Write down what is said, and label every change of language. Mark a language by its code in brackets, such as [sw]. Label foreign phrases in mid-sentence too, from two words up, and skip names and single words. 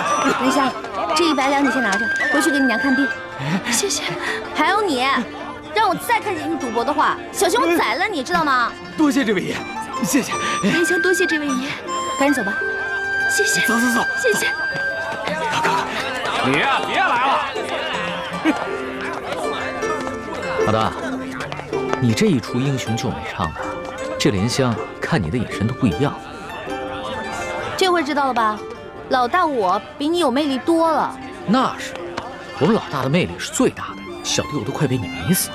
[zh] 蓮香，這100兩你先拿着，回去給你娘看病。謝謝。還有你，讓我再看見你賭博的話，小心我宰了你，知道嗎？多謝這位爺，謝謝。蓮香，多謝這位爺，趕緊走吧。謝謝。走。謝謝。你呀，別來了。老大，你這一出英雄救美唱的，這蓮香看你的眼神都不一樣。這回知道了吧？老大我比你有魅力多了。那是，我們老大的魅力是最大的，小弟我都快被你迷死了。